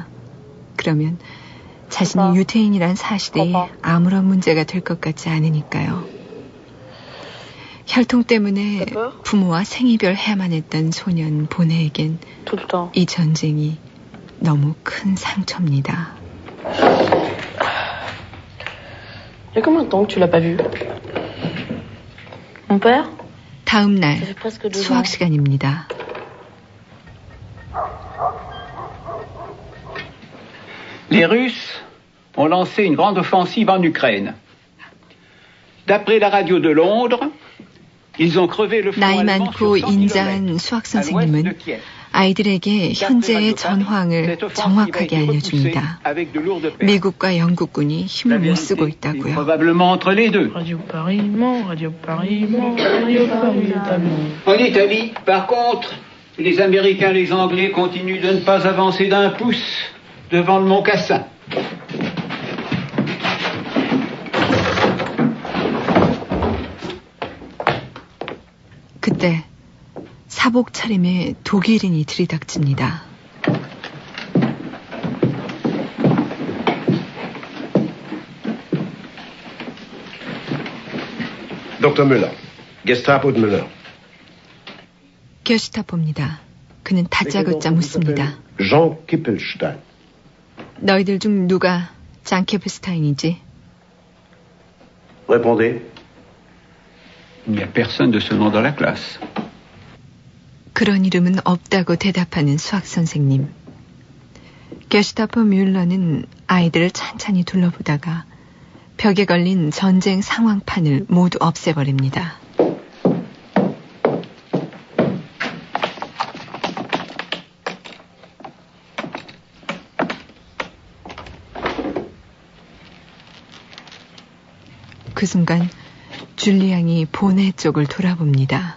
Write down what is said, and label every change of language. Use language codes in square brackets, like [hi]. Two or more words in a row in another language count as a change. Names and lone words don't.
[ko] 그러면 자신이 유태인이란 사실이 아무런 문제가 될 것 같지 않으니까요. 혈통 때문에 부모와 생이별 해야만 했던 소년 보네에겐 이 전쟁이 너무 큰 상처입니다. [fr] Il y a combien de temps que tu l'as pas vu? Mon père? [ko] 다음 날 수학 시간입니다. [fr] Les Russes ont lancé une grande offensive en Ukraine. D'après la radio de Londres, ils ont crevé le front [ko] 나이 [fr] allemand [ko] 많고 [fr] sur 100 km [ko] 인자한 수학 [fr] à l'ouest de [ko] 선생님은 [fr] Kiev. [ko] 아이들에게 현재의 전황을 정확하게 알려줍니다. 미국과 영국군이 힘을 못 쓰고 있다고요. [fr] Probablement entre les deux. Radio Paris, Mans, Radio Paris, Mans, Radio Paris, Italie. En Italie, par contre, les Américains et les Anglais continuent de ne pas avancer d'un pouce devant le mont Cassin. [ko] 그때 사복 차림에 독일인이 들이닥칩니다. Dr. Müller, Gestapo Müller. 게슈타포입니다. 그는 다짜고짜 묻습니다. Jean Kippelstein. 너희들 중 누가 장 키플스타인이지? [fr] Répondez. Il n'y a personne de ce nom dans la classe. [ko] 그런 이름은 없다고 대답하는 수학 선생님. 게슈타포 뮬러는 아이들을 찬찬히 둘러보다가 벽에 걸린 전쟁 상황판을 모두 없애버립니다. 그 순간 줄리앙이 보네 쪽을 돌아봅니다.